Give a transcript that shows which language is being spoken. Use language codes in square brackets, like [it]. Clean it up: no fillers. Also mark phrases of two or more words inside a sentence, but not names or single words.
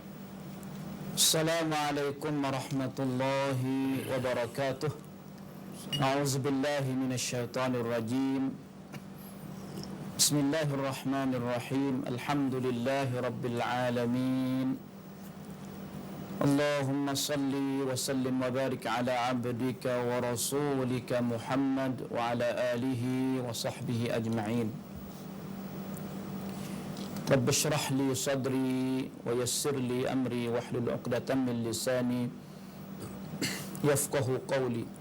[ar] السلام عليكم ورحمة الله وبركاته أعوذ بالله من الشيطان الرجيم بسم الله الرحمن الرحيم الحمد لله رب العالمين اللهم صل وسلم وبارك على عبدك ورسولك محمد وعلى آله وصحبه أجمعين رب اشرح لي صدري ويسر لي أمري واحلل عقدة من لساني يفقهوا قولي.